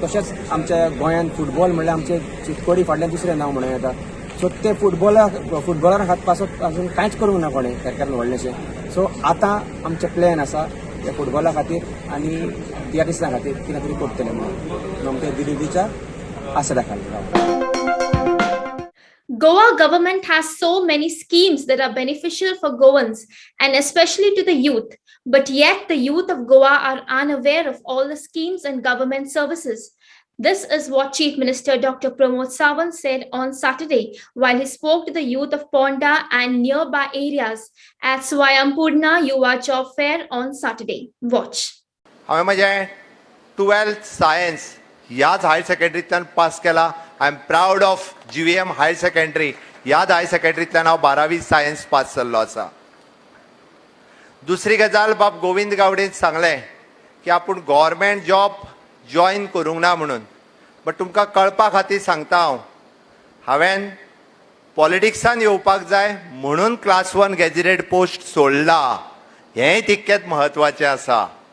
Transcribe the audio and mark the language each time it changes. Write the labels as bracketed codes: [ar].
[gom] तशेंच आमच्या गोंयांत फुटबॉल म्हणल्यार आमचे चितकोडी फाटल्यान दुसरें नांव म्हणूं येता। सो ते फुटबॉलार हात पासत अजून कांयच करूंक ना कोणें सरकारान व्हडलेशें। सो आतां आमचें प्लॅन आसा त्या फुटबॉला खातीर आनी तियात्रिस्टां खातीर कितें तरी करतले म्हणून ममता दीदीच्या आसरा खातीर। [en] Goa government has so many schemes that are beneficial for Goans and especially to the youth, but yet the youth of Goa are unaware of all the schemes and government services. This is what Chief Minister Dr. Pramod Sawant said on Saturday while he spoke to the youth of Ponda and nearby areas at Swayampurna Yuva Job Fair on Saturday. Watch. [gom] हांवें म्हजें 12th science ह्याच higher सेकंडरींतल्यान pass केला। [en] I am proud of [gom] GVM higher secondary, ह्याच higher सेकंडरींतल्यान हांव 12वी science pass जाल्लो आसा। दुसरी गजाल बाब गोविंद गावडेन सांगलें की आपूण गव्हर्मेंट जॉब जॉयन करूंक ना म्हणून, [en] but [gom] तुमकां कळपा खातीर सांगता हांवें पॉलिटिक्सान येवपाक जाय म्हणून क्लास 1 गॅजेटेड पोस्ट सोडला, हेंय तितकेंच म्हत्वाचें आसा।